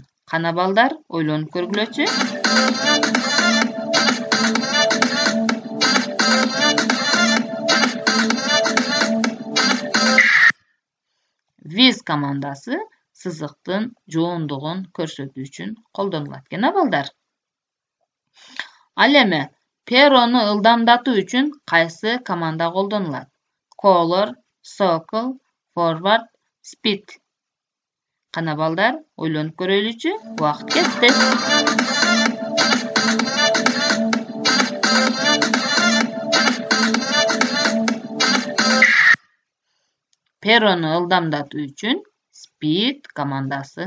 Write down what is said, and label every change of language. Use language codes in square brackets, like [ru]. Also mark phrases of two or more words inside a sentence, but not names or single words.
[ky] Кана балдар, ойлонуп көргүлөчү. With командасы сызыктын жоондугун көрсөтүү үчүн колдонулат экен балдар. Ал эми перрону ылдамдатуу үчүн кайсы команда колдонулат? [en] Color, circle, forward, speed. [ky] Кана балдар, ойлонуп көрөлүчү. Убакыт кетти. Перрону ылдамдатуу үчүн speed командасы.